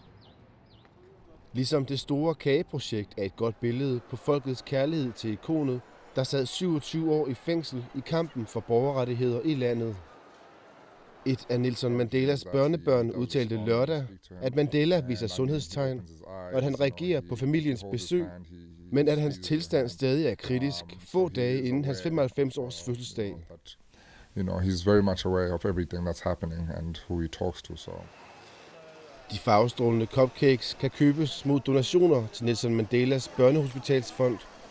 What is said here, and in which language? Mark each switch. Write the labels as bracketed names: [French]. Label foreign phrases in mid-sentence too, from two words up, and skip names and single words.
[Danish] Ligesom det store kageprojekt er et godt billede på folkets kærlighed til ikonet, der sad 27 år i fængsel i kampen for borgerrettigheder i landet. Et af Nelson Mandelas børnebørn udtalte lørdag, at Mandela viser sundhedstegn, og at han reagerer på familiens besøg, men at hans tilstand stadig er kritisk få dage inden hans 95-års fødselsdag. [English] He's very much aware of everything that's happening and who he talks to. So. [Danish] De farvestrålende cupcakes kan købes mod donationer til Nelson Mandelas børnehospitalsfond.